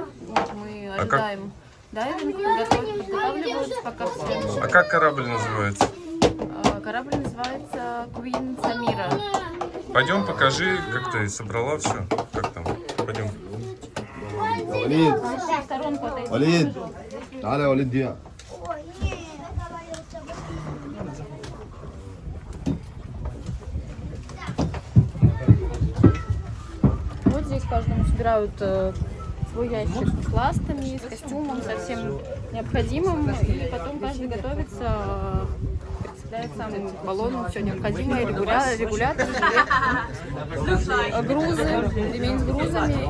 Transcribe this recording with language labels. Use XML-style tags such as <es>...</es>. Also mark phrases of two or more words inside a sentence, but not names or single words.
<ru>Вот мы ожидаем дайвинг, подготавливаются пока все. А как корабль называется? Корабль называется Queen Samira. Пойдем, покажи, как ты собрала все. Как там? Пойдем. وليد В сторонку отойди.</ru> <ar>وليد تعال يا وليد دي.</ar> <ru>Вот здесь каждому собирают свой ящик с ластами, с костюмом, со всем необходимым. И потом каждый готовится, представляет сам баллон, все необходимое, регулятор, грузы, ремень с грузами.</ru>